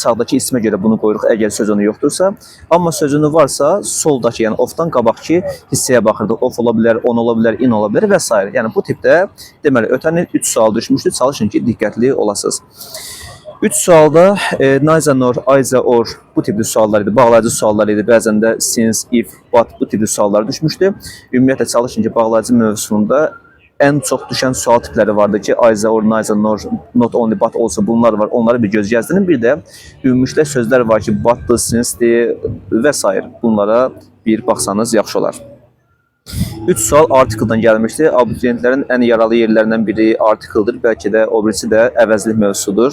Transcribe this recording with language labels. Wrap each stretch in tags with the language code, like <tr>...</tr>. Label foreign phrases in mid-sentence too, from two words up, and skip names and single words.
<az>Sağdakı ismə görə bunu qoyuruq əgər sözünü yoxdursa. Amma sözünü varsa soldakı, yəni ofdan qabaqki hissəyə baxırdıq. Of ola bilər, on ola bilər, in ola bilər və s. Yəni bu tipdə deməli ötən il 3 sual düşmüşdü. Çalışın ki, diqqətli olasınız. 3 sualda</az> <en>neither nor, either or</en> <az>bu tipli suallar idi, bağlayıcı suallar idi. Bəzən də</az> <en>since, if, but</en> <az>bu tipli suallar düşmüşdü. Ümumiyyətlə çalışın ki, bağlayıcı mövzusunda ən çox düşən sual tipləri vardı ki,</az> <en>either or, neither nor, not only but also</en> <az>bunlar var. Onları bir göz gəzdirin. Bir də ümumiyyətlə sözlər var ki, but'dır, since'dir və s. Bunlara bir baxsanız yaxşı olar. 3 sual artikeldən gəlmişdi. Abituriyentlərin ən yaralı yerlərindən biri artikeldir. Bəlkə də o birisi də əvəzlik mövzusudur.</az>